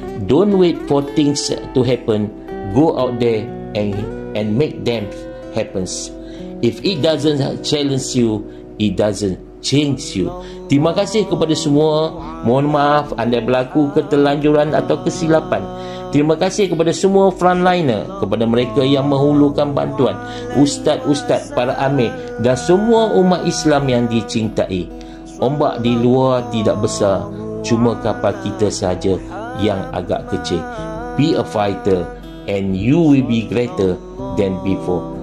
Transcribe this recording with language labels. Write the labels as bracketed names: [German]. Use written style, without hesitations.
[English] Don't wait for things to happen. Go out there and make them happen. If it doesn't challenge you, it doesn't change you. [Malay] Terima kasih kepada semua. Mohon maaf anda berlaku keterlanjuran atau kesilapan. Terima kasih kepada semua frontliner, kepada mereka yang menghulurkan bantuan, ustaz-ustaz, para amir dan semua umat Islam yang dicintai. Ombak di luar tidak besar, cuma kapal kita saja yang agak kecil. [English] Be a fighter and you will be greater than before.